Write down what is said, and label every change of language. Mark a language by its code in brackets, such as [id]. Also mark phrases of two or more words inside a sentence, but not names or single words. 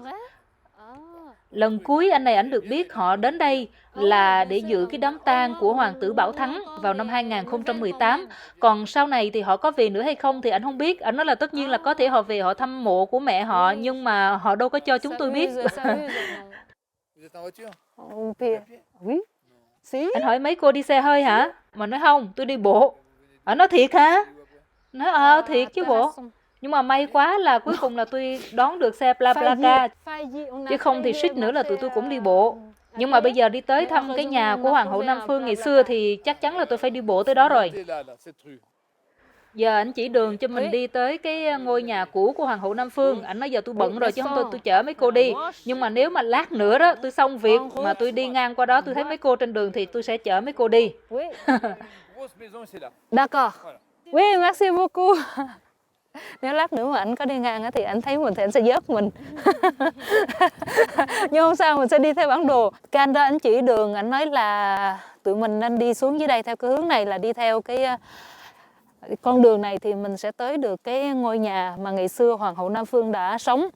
[vi] Lần cuối anh này ảnh được biết họ đến đây là để dự cái đám tang của hoàng tử Bảo Thắng vào năm 2018. Còn sau này thì họ có về nữa hay không thì anh không biết. Anh nói là tất nhiên là có thể họ về họ thăm mộ của mẹ họ, nhưng mà họ đâu có cho chúng tôi biết. [fr] Vous êtes en voiture? Oui. [vi] Anh hỏi mấy cô đi xe hơi hả? Mà nói không, tôi đi bộ. Anh nói thiệt hả? Nói thiệt chứ bộ. Nhưng mà may quá là cuối cùng là tôi đón được xe BlaBlaCar, chứ không thì suýt nữa là tụi tôi cũng đi bộ. Nhưng mà bây giờ đi tới thăm cái nhà của Hoàng hậu Nam Phương ngày xưa thì chắc chắn là tôi phải đi bộ tới đó rồi. Giờ anh chỉ đường cho mình đi tới cái ngôi nhà cũ của Hoàng hậu Nam Phương. Anh nói giờ tôi bận rồi chứ không tôi chở mấy cô đi. Nhưng mà nếu mà lát nữa đó tôi xong việc mà tôi đi ngang qua đó tôi thấy mấy cô trên đường thì tôi sẽ chở mấy cô đi. [fr] D'accord. Oui, merci beaucoup. [vi] Nếu lát nữa mà anh có đi ngang thì anh thấy mình thì anh sẽ vớt mình. Nhưng không sao, mình sẽ đi theo bản đồ. Cái anh đó anh chỉ đường, anh nói là tụi mình nên đi xuống dưới đây theo cái hướng này, là đi theo cái con đường này thì mình sẽ tới được cái ngôi nhà mà ngày xưa Hoàng hậu Nam Phương đã sống.